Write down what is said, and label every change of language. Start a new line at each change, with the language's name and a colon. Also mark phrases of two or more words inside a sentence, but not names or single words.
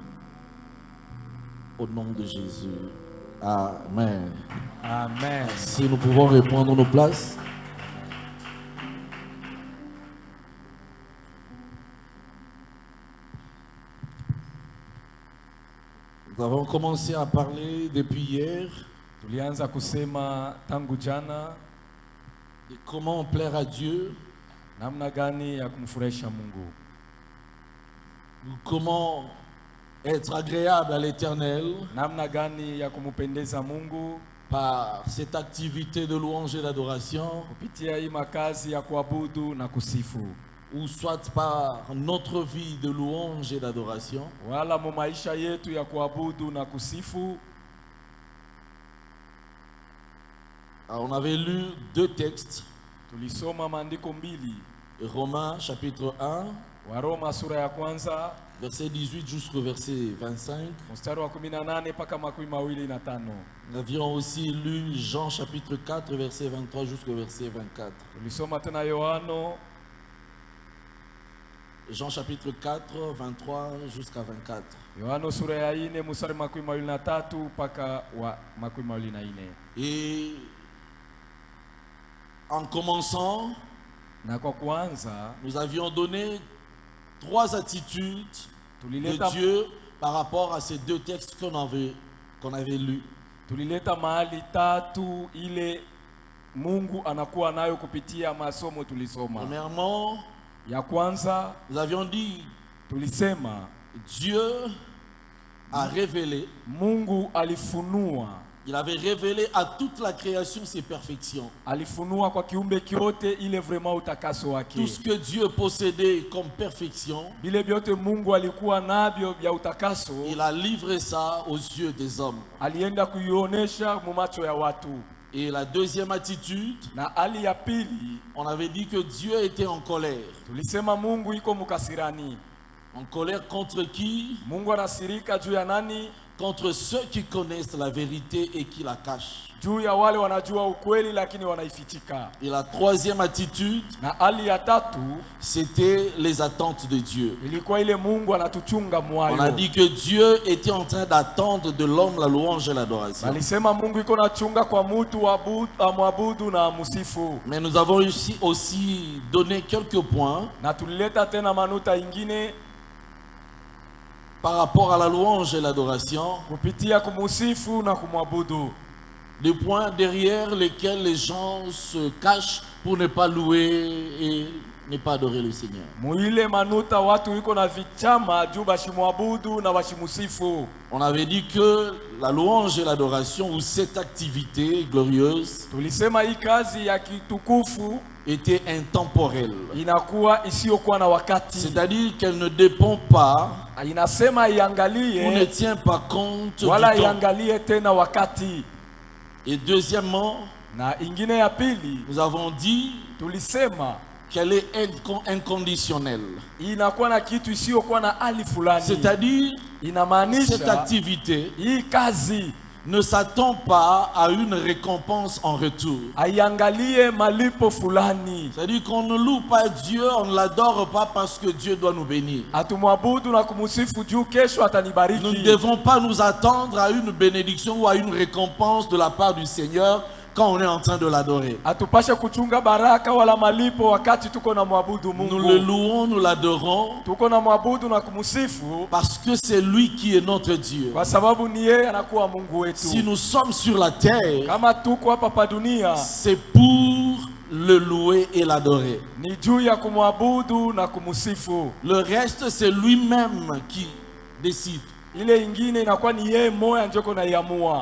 French: Au nom de Jésus. Amen. Amen. Si nous pouvons reprendre nos places. Nous avons commencé à parler depuis hier
Swahili: Tulianza kusema tangu jana
French: de comment plaire à Dieu,
Swahili: namna gani ya kumfurahisha Mungu,
French: comment être agréable à l'Éternel
Swahili: namna gani ya kumupendeza Mungu
French: par cette activité de louange et d'adoration,
Swahili: kupitia hii makazi ya kuabudu na kusifu,
French: ou soit par notre vie de louange et d'adoration.
Swahili: wala mu maisha yetu ya kuabudu na kusifu.
French: Alors, on avait lu 2 textes,
Swahili: Tulisoma maandiko mbili,
French: Romains chapitre 1,
Swahili: Waroma sura ya kwanza
French: verset 18 jusqu'au verset 25.
Swahili: mstari wa 18 mpaka 25.
French: Nous avions aussi lu Jean chapitre 4, verset 23 jusqu'au verset 24.
Swahili: Tulisoma tena
French: Jean chapitre 4, 23 jusqu'à 24.
Swahili: Yohano sura ya 4 mstari 23 mpaka wa 24.
French: Et en commençant,
Swahili: Na kwa kuanza
French: nous avions donné 3 attitudes de
Swahili: tulileta
French: Dieu par rapport à ces 2 textes qu'on avait lus.
Swahili: tulileta mahali tatu ile Mungu anakuwa nayo kupitia masomo tulisoma.
French: Premièrement,
Swahili: Ya kwanza
French: nous avions dit
Swahili: tulisema
French: Dieu a révélé,
Swahili: Mungu alifunua,
French: il avait révélé à toute la création ses perfections.
Swahili: alifunua kwa kiumbe kyote ile vraiment utakaso wake.
French: Tout ce que Dieu possédait comme perfection,
Swahili: Vile vyote Mungu alikuwa navyo vya utakaso,
French: il a livré ça aux yeux des hommes.
Swahili: alienda kuionesha mu macho ya watu.
French: Et la deuxième attitude,
Swahili: Na hali ya pili
French: on avait dit que Dieu était en colère.
Swahili: tulisema Mungu iko mukasirani.
French: En colère contre qui?
Swahili: Mungu anasirika juu ya nani?
French: Contre ceux qui connaissent la vérité et qui la cachent.
Swahili: Juu ya wale wanajua ukweli lakini wanaifichika.
French: Et la troisième attitude,
Swahili: Na hali ya tatu
French: c'était les attentes de Dieu.
Swahili: ilikuwa ile Mungu anatuchunga
French: On a
Swahili: mwayo.
French: dit que Dieu était en train d'attendre de l'homme la louange et l'adoration.
Swahili: Alisema Mungu iko nachunga kwa mtu amwabudu na musifu.
French: Mais nous avons aussi donné quelques points
Swahili: Na tulileta tena manuta ingine
French: par rapport à la louange et l'adoration.
Swahili: kupitia kumusifu na kumwabudu.
French: Des points derrière lesquels les gens se cachent pour ne pas louer et ne pas adorer le Seigneur.
Swahili: Muile manuta watu iko na vichama juu bashimwabudu na bashimusifu.
French: On avait dit que la louange et l'adoration, ou cette activité glorieuse,
Swahili: Tulisema hii kazi ya kitukufu
French: était intemporelle.
Swahili: inakuwa isiyokuwa na wakati.
French: C'est-à-dire qu'elle ne dépend pas
Swahili: Inasema
French: ou ne
Swahili: iangalie
French: tient pas compte
Swahili: wala
French: du temps.
Swahili: iangalie tena wakati.
French: Et deuxièmement,
Swahili: Na ingine ya pili
French: nous avons dit
Swahili: tulisema
French: qu'elle est inconditionnelle.
Swahili: inakuwa na kitu isiyokuwa na hali fulani.
French: C'est-à-dire, cette
Swahili: Inamaanisha
French: activité
Swahili: hii kazi
French: ne s'attend pas à une récompense en retour.
Swahili: aiangalie malipo fulani.
French: C'est-à-dire qu'on ne loue pas Dieu, on ne l'adore pas parce que Dieu doit nous bénir.
Swahili: Atumwabudu na kumusifu juu kesho
French: Nous ne
Swahili: atanibariki.
French: devons pas nous attendre à une bénédiction ou à une récompense de la part du Seigneur quand on est en train de l'adorer.
Swahili: Atupashe kuchunga baraka wala malipo wakati tuko na mwabudu
French: Nous le
Swahili: Mungu.
French: louons, nous l'adorons
Swahili: Tuko na mwabudu na kumusifu
French: parce que c'est lui qui est notre Dieu.
Swahili: kwa sababu ni yeye anakuwa Mungu wetu.
French: Si nous sommes sur la terre,
Swahili: Kama tuko hapa pa dunia
French: c'est pour le louer et l'adorer.
Swahili: ni juu ya kumwabudu na kumusifu.
French: Le reste, c'est lui-même qui décide.
Swahili: Ile ingine inakuwa ni yeye moya njoko na iamua.